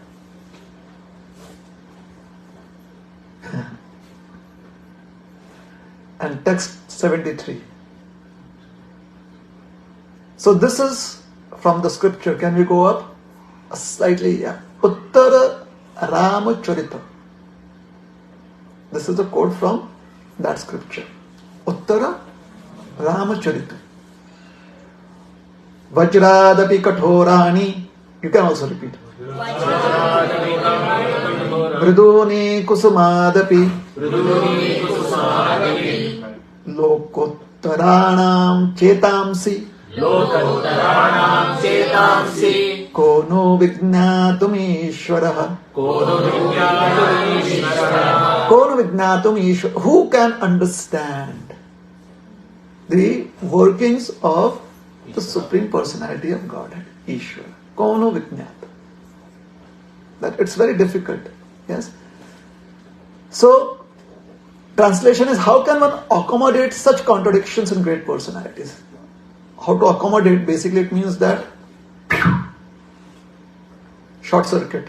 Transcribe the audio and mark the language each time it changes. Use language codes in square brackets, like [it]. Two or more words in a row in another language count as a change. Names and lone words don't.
[en] And text 73. So this is from the scripture. Can we go up? Slightly, yeah. Uttara Ramacharita. This is the quote from that scripture. [sa] Uttara Ramacharita. वज्रादपि कठोराणि. [en] You can also repeat. [sa] मृदूनि कुसुमादपि. लोकोत्तराणां चेतांसि. को नु विज्ञातुम् ईश्वरः. को नु विज्ञातुम् ईश्वरः. [en] Who can understand the workings of the Supreme Personality of Godhead, Ishvara? [sa] को नु विज्ञाता. [en] That it's very difficult. Yes. So, translation is, how can one accommodate such contradictions in great personalities? How to accommodate, basically it means that short circuit.